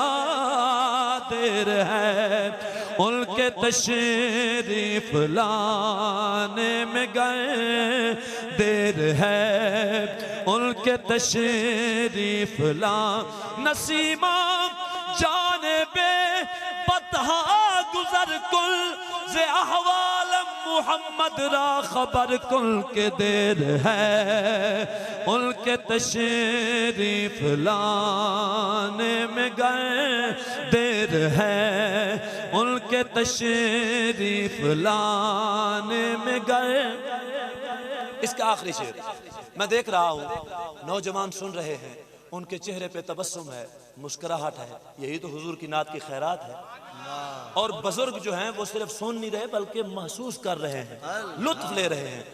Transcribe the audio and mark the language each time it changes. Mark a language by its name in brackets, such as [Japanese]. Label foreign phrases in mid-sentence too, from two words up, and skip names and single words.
[Urdu] دیر ہے ان کے تشریف لانے میں گئے، دیر ہے ان کے تشریف [Persian] نسیمہ جانب بطحا گزر کل ز احوال محمد را خبر کل [Urdu] کے، دیر ہے ان کے تشریف لانے میں گئے، دیر ہے ان کے تشریف لانے میں گئے۔ اس کا آخری شعر میں دیکھ رہا ہوں، نوجوان سن رہے ہیں، ان کے چہرے پہ تبسم ہے، مسکراہٹ ہے، یہی تو حضور کی نعت کی خیرات ہے، اور بزرگ جو ہیں وہ صرف سن نہیں رہے بلکہ محسوس کر رہے ہیں، لطف لے رہے ہیں۔